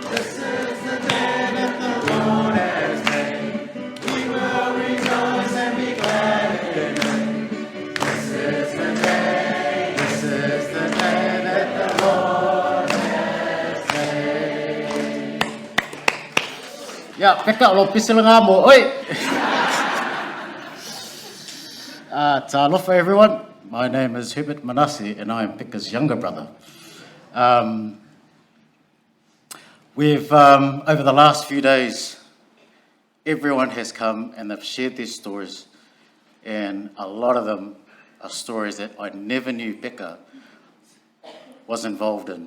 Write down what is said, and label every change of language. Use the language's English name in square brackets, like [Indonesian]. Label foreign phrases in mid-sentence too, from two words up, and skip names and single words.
[English] This is the day that the Lord has made. We will rejoice and be glad in it. This is the day that the Lord has made. [Tuvalu] Ya, Pekka, lo pisila nga mo. Oi! Talofa, [English] everyone. My name is Herbert Manase, and I am Pekka's younger brother. We've, over the last few days, everyone has come and they've shared their stories, and a lot of them are stories that I never knew Pekka was involved in.